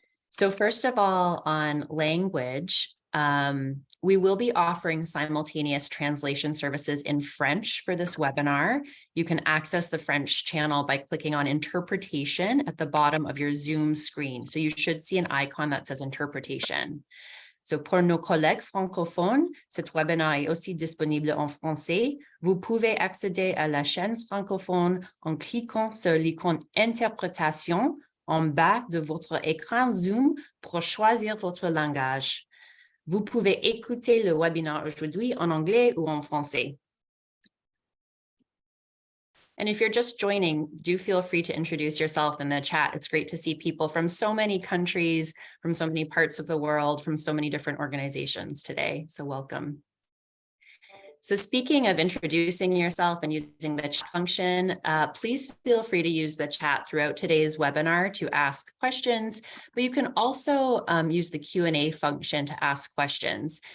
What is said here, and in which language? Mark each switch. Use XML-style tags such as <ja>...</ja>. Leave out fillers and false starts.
<en>So first of all, on language, we will be offering simultaneous translation services in French for this webinar. You can access the French channel by clicking on Interpretation at the bottom of your Zoom screen. So you should see an icon that says Interpretation.</en> <fr>So pour nos collègues francophones, cet webinaire est aussi disponible en français. Vous pouvez accéder à la chaîne francophone en cliquant sur l'icône Interprétation en bas de votre écran Zoom pour choisir votre langage. Vous pouvez écouter le webinaire aujourd'hui en anglais ou en français.</fr> <en>And if you're just joining, do feel free to introduce yourself in the chat. It's great to see people from so many countries, from so many parts of the world, from so many different organizations today. So welcome. So speaking of introducing yourself and using the chat function, please feel free to use the chat throughout today's webinar to ask questions, but you can also use the Q&A function to ask questions.</en>